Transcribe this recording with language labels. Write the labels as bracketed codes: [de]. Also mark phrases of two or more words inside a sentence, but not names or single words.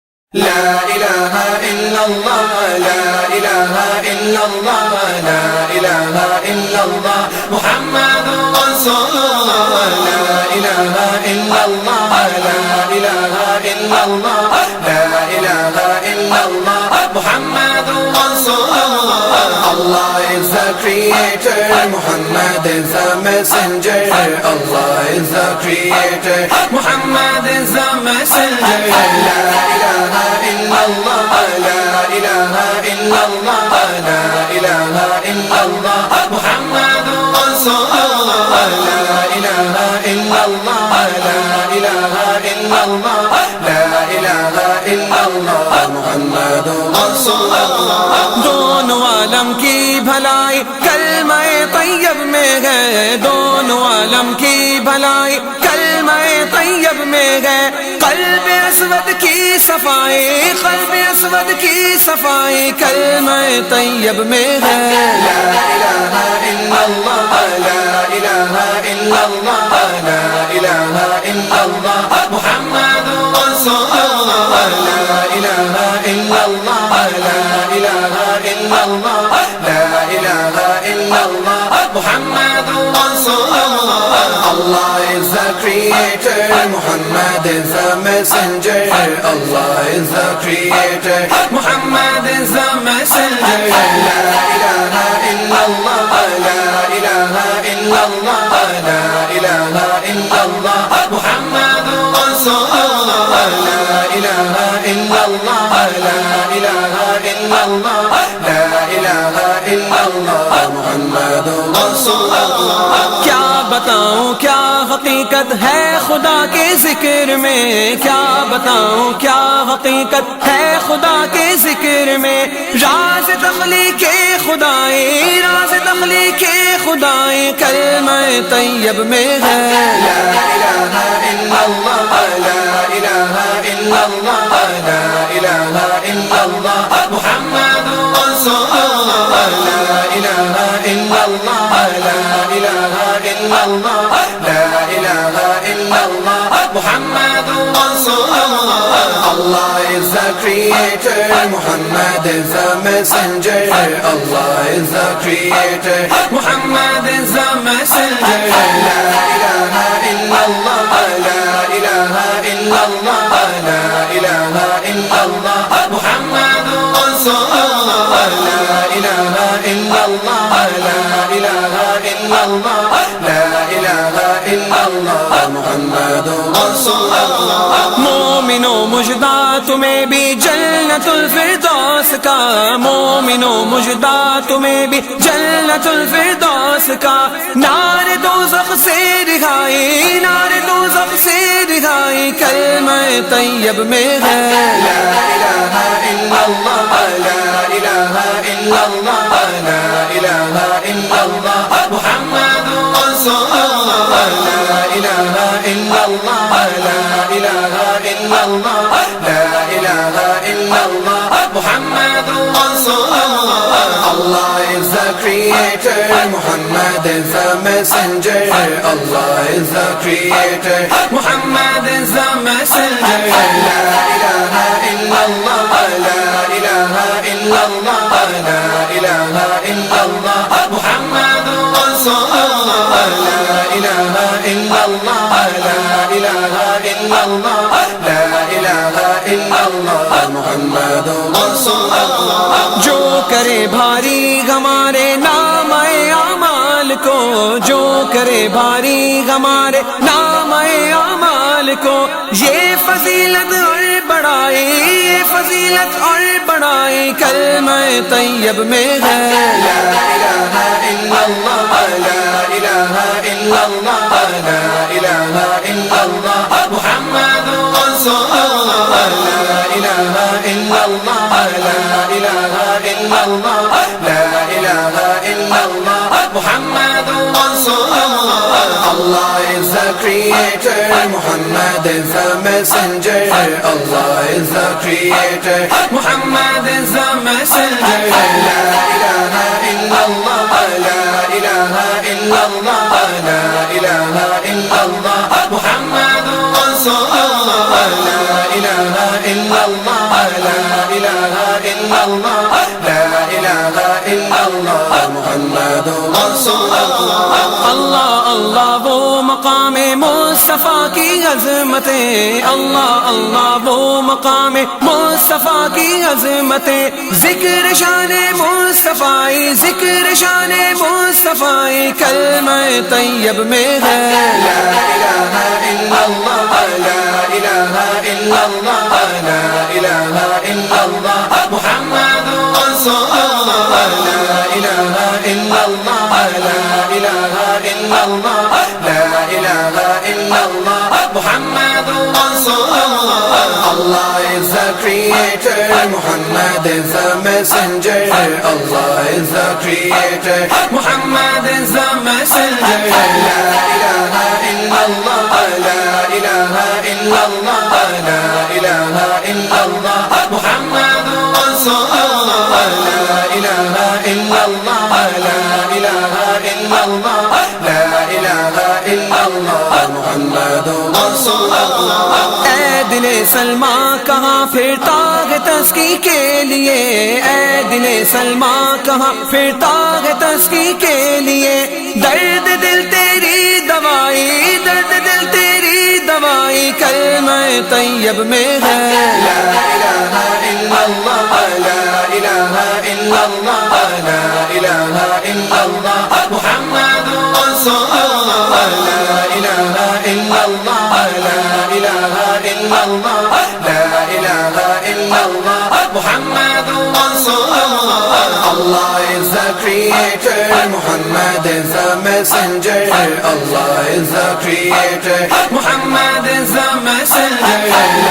[ar] لا إله إلا الله لا إله إلا الله لا إله إلا الله محمد رسول الله لا إله إلا الله لا إله إلا الله لا إله إلا الله محمد رسول الله. [en] Allah is the creator, Muhammad is the messenger. Allah is the creator, Muhammad is the messenger. [ar] لا إله إلا الله لا إله إلا الله لا إله إلا الله محمد رسول الله. لا إله إلا الله لا إله إلا الله لا إله إلا الله محمد رسول الله. [ur] دونوں عالم کی بھلائی کلمہ طیب میں ہے، دونوں عالم کی بھلائی کلمہ طیب میں ہے. قلب اسود کی صفائی، قلب اسود کی صفائی کلمہ طیب میں ہے. [ar] لا الہ الا اللہ لا الہ الا اللہ لا الہ الا اللہ محمد رسول اللہ. لا الہ الا اللہ لا الہ الا اللہ لا الہ الا اللہ محمد رسول اللہ. [en] Allah is the creator, Muhammad is the messenger. Allah is the creator, Muhammad is the messenger. [ar] لا إله إلا الله لا إله إلا الله لا إله إلا الله محمد رسول الله. لا إله إلا الله لا إله إلا الله لا إله إلا الله محمد رسول الله. [ur] کیا بتاؤں کیا حقیقت ہے خدا کے ذکر میں، کیا بتاؤں کیا حقیقت ہے خدا کے ذکر میں. راز تخلیق خدائی، راز تخلیق خدائی کلمہ طیب میں ہے. [ar] لا الہ الا اللہ لا الہ الا اللہ لا الہ الا اللہ محمد رسول اللہ. لا الہ الا اللہ لا الہ الا اللہ لا الہ الا اللہ محمد رسول اللہ. [en] Allah is the creator, Muhammad is the messenger. Allah is the creator, Muhammad is the messenger. [ar] لا إله إلا الله لا إله إلا الله لا إله إلا الله محمد رسول الله. لا إله إلا الله لا إله إلا الله لا إله إلا الله محمد رسول الله. [ur] مومنو مجدہ تمہیں بھی جنت الفردوس کا، مومنو مجدہ تمہیں بھی جنت الفردوس کا. نار دوزخ سے رہائی، نار دوزخ سے رہائی کلمہ طیب میں ہے. [ar] لا الہ الا اللہ لا الہ الا اللہ لا الہ الا اللہ محمد رسول اللہ. لا الہ الا اللہ لا الہ الا اللہ لا الہ الا اللہ محمد رسول اللہ. [en] Allah is the creator, Muhammad is the messenger. Allah is the creator, Muhammad is the messenger. [ar] لا إله إلا الله لا إله إلا الله لا إله إلا الله محمد رسول الله. لا إله إلا الله لا إله إلا الله لا إله إلا الله محمد رسول الله. [ur] جو کرے بھاری ہمارے نام اعمال کو، جو کرے بھاری ہمارے نام اعمال کو، یہ فضیلت اور بڑائی، یہ فضیلت اور بڑائی کلمہ طیب میں ہے. [ar] لا الہ الا اللہ لا الہ الا اللہ لا الہ الا اللہ محمد رسول اللہ. لا الہ الا اللہ لا الہ الا اللہ لا الہ الا اللہ محمد رسول اللہ. [en] Allah is the creator, Muhammad is the messenger. Allah is the creator, Muhammad is the messenger. [ar] لا إله إلا الله لا إله إلا الله لا إله إلا الله محمد رسول الله. لا إله إلا الله الله لا إله إلا الله محمد رسول الله [ur] اللہ اللہ وہ مقام مصطفیٰ کی عظمتیں اللہ اللہ وہ مقام مصطفیٰ کی عظمتیں ذکر شان مصطفیٰ ذکر شان مصطفیٰ کلمہ طیب میں ہے [ar] لا إله إلا الله لا إله إلا الله لا إله إلا الله محمد رسول الله لا إله إلا الله لا إله إلا الله لا إله إلا الله محمد رسول الله [en] Allah is the creator Muhammad is the messenger Allah is the creator Muhammad is the messenger [ar] لا إله إلا الله لا إله إلا الله لا إله إلا الله محمد رسول الله لا إله إلا الله لا إله إلا الله لا إله إلا الله محمد رسول الله [ur] اے دل سلماں کہاں پھرتا ہے تزکی کے لیے اے دل سلماں کہاں پھرتا ہے تزکی کے لیے درد دل تیری دوائی درد دل تیری دوائی کلمہ طیب میں ہے [ar] لا إله إلا الله لا إله إلا الله لا إله إلا الله محمد رسول الله لا إله إلا الله لا إله إلا الله لا إله إلا الله محمد رسول الله [en] Allah is the creator Muhammad is the messenger Allah is the creator Muhammad is the messenger [ar] La